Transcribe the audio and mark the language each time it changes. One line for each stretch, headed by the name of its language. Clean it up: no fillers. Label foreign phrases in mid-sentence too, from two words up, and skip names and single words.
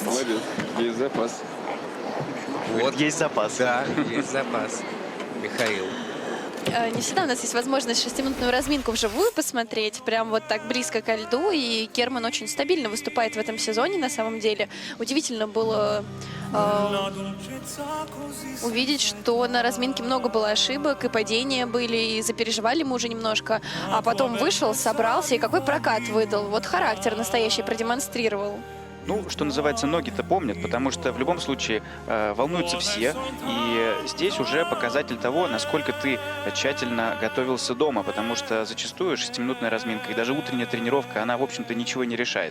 Russian: Молодец, есть запас. Вот. Есть запас. Да, есть запас. Михаил. Не всегда у нас есть возможность 6-минутную разминку вживую посмотреть, прям вот так близко ко льду, и Герман очень стабильно выступает в этом сезоне, на самом деле. Удивительно было
Italian: la dolcezza così
Russian: увидеть, что на разминке много было ошибок, и падения были, и запереживали мы уже немножко, а потом вышел, собрался, и какой прокат выдал. Вот характер настоящий продемонстрировал. Ну, что называется, ноги-то помнят, потому что в любом случае волнуются все. И здесь уже показатель того, насколько ты тщательно готовился дома, потому что зачастую 6-минутная разминка и даже утренняя тренировка, она, в общем-то, ничего не решает.